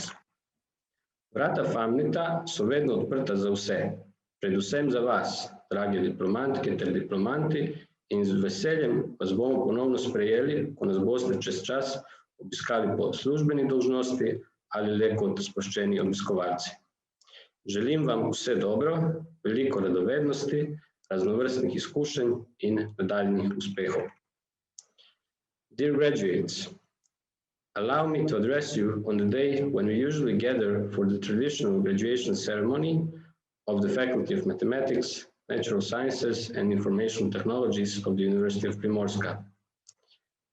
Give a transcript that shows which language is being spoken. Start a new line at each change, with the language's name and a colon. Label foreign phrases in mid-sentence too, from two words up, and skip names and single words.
Slovenian: Vrata Famnita so vedno odprta za vse, predvsem za vas, drage diplomantke ter diplomanti, in z veseljem vas bomo ponovno sprejeli, ko nas boste čez čas obiskali po službeni dolžnosti ali le kot sproščeni obiskovalci. Želim vam vse dobro, veliko radovednosti, raznovrstnih izkušenj in nadaljnjih uspehov.
English: Dear graduates, allow me to address you on the day when we usually gather for the traditional graduation ceremony of the Faculty of Mathematics, Natural Sciences and Information Technologies of the University of Primorska.